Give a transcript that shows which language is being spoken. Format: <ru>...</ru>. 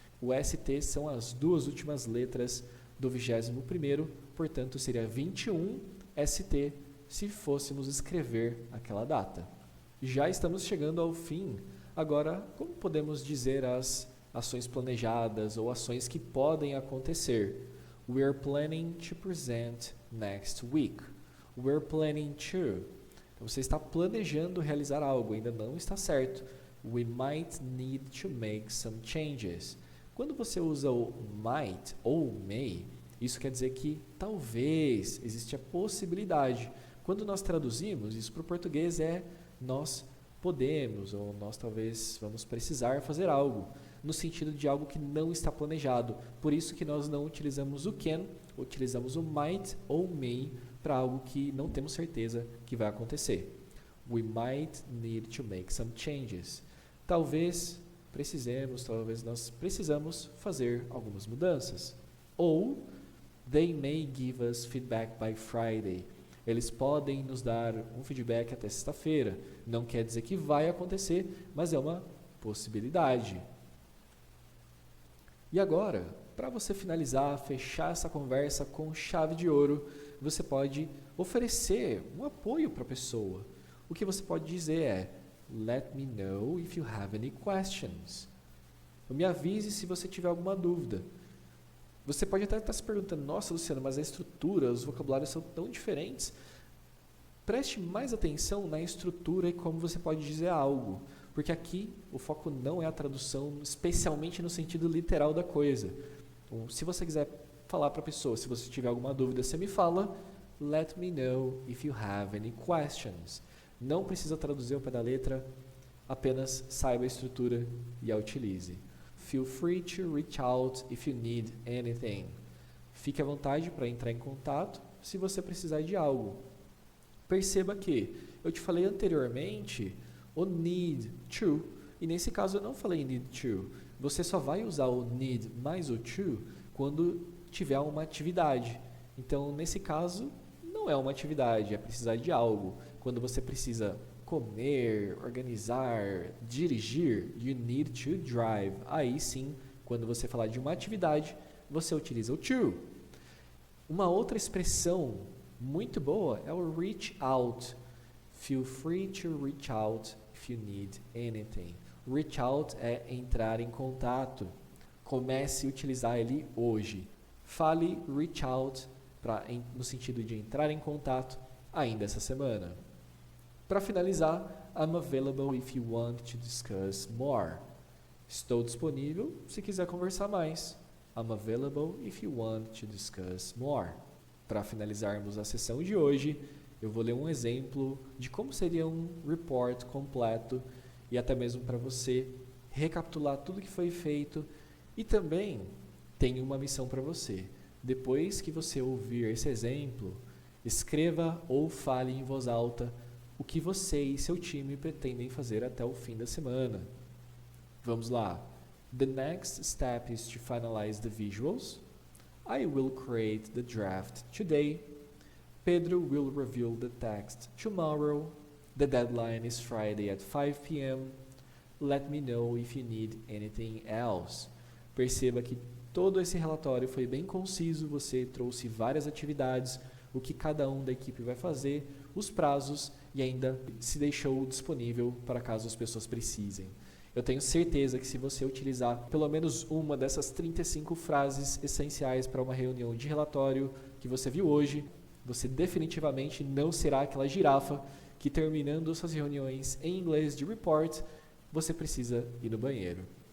<pt>O ST são as duas últimas letras do 21º, portanto seria 21 ST se fôssemos escrever aquela data. Já estamos chegando ao fim. Agora, como podemos dizer as ações planejadas ou ações que podem acontecer?</pt> <en>We're planning to present next week. We're planning to.</en> <pt>Então, você está planejando realizar algo, ainda não está certo.</pt> <en>We might need to make some changes.</en> <pt>Quando você usa o might ou may, isso quer dizer que talvez existe a possibilidade. Quando nós traduzimos, isso para o português é nós podemos ou nós talvez vamos precisar fazer algo, no sentido de algo que não está planejado. Por isso que nós não utilizamos o can, utilizamos o might ou may para algo que não temos certeza que vai acontecer.</pt> <en>We might need to make some changes.</en> <pt>Talvez nós precisamos fazer algumas mudanças.</pt> <en>Ou, they may give us feedback by Friday.</en> <pt>Eles podem nos dar um feedback até sexta-feira. Não quer dizer que vai acontecer, mas é uma possibilidade. E agora, para você finalizar, fechar essa conversa com chave de ouro, você pode oferecer um apoio para a pessoa. O que você pode dizer é:</pt> <en>let me know if you have any questions.</en> <pt>Me avise se você tiver alguma dúvida. Você pode até estar se perguntando: nossa, Luciano, mas a estrutura, os vocabulários são tão diferentes. Preste mais atenção na estrutura e como você pode dizer algo. Porque aqui o foco não é a tradução, especialmente no sentido literal da coisa. Então, se você quiser falar para a pessoa, se você tiver alguma dúvida, você me fala:</pt> <en>let me know if you have any questions.</en> <pt>Não precisa traduzir ao pé da letra, apenas saiba a estrutura e a utilize.</pt> <en>Feel free to reach out if you need anything.</en> <pt>Fique à vontade para entrar em contato se você precisar de algo. Perceba que eu te falei anteriormente o need to, e nesse caso eu não falei need to. Você só vai usar o need mais o to quando tiver uma atividade. Então, nesse caso, não é uma atividade, é precisar de algo. Quando você precisa comer, organizar, dirigir,</pt> <en>you need to drive.</en> <pt>Aí sim, quando você falar de uma atividade, você utiliza o to. Uma outra expressão muito boa é o reach out.</pt> <en>Feel free to reach out if you need anything.</en> <pt>Reach out é entrar em contato. Comece a utilizar ele hoje. Fale reach out no sentido de entrar em contato ainda essa semana. Para finalizar,</pt> <en>I'm available if you want to discuss more.</en> <pt>Estou disponível se quiser conversar mais.</pt> <en>I'm available if you want to discuss more.</en> <pt>Para finalizarmos a sessão de hoje, eu vou ler um exemplo de como seria um report completo e até mesmo para você recapitular tudo que foi feito. E também tenho uma missão para você. Depois que você ouvir esse exemplo, escreva ou fale em voz alta o que você e seu time pretendem fazer até o fim da semana. Vamos lá.</pt> <en>The next step is to finalize the visuals. I will create the draft today. Pedro will review the text tomorrow. The deadline is Friday at 5 p.m. Let me know if you need anything else.</en> <pt>Perceba que Todo esse relatório foi bem conciso, você trouxe várias atividades, o que cada um da equipe vai fazer, os prazos e ainda se deixou disponível para caso as pessoas precisem. Eu tenho certeza que se você utilizar pelo menos uma dessas 35 frases essenciais para uma reunião de relatório que você viu hoje, você definitivamente não será aquela girafa que, terminando suas reuniões em inglês de report, você precisa ir no banheiro.</pt>